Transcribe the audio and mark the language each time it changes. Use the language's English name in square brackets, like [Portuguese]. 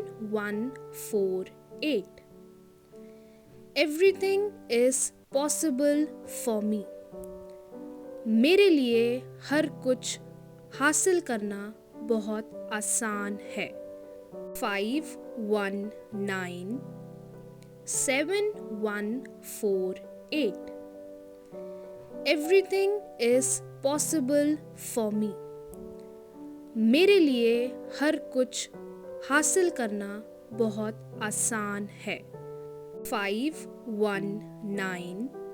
[English] 519714 Everything is possible for me. [Hindi] मेरे लिए हर कुछ हासिल करना बहुत आसान है. [English] 519714 Everything is possible for me. [Hindi] मेरे लिए हर कुछ हासिल करना बहुत आसान है. 519714